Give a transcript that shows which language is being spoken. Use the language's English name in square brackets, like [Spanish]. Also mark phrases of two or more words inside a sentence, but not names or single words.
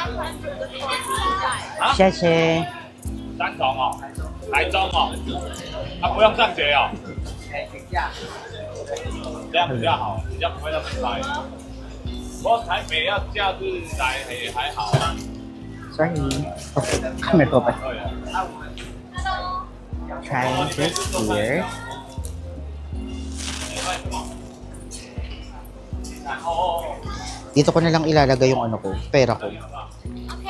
[Chinese] 啊？谢谢。三重哦，台中哦，不用上学哦。这样比较好，比较不会那么塞。不过台北要假日来也还好啊。 [Filipino] Sorry. Okay, camera ko pa. [Chinese] 对啊。 [English] Try this here. [Chinese] 哦。 [Filipino] Dito ko na lang ilalagay yung ano ko, pera ko. Okay.